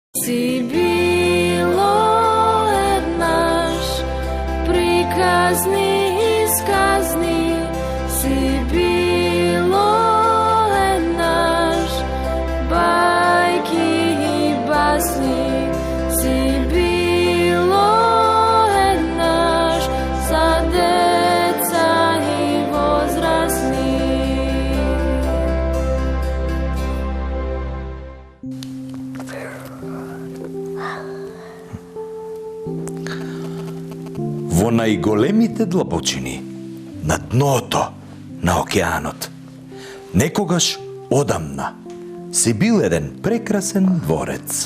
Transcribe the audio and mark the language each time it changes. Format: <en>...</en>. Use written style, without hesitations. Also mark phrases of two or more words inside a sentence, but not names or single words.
<mk>си било еднаш, приказни и сказни, си било еднаш, бајки и басни, си било еднаш, за деца и возрастни. Во најголемите длабочини, на дното на океанот, некогаш одамна си бил еден прекрасен дворец.</mk>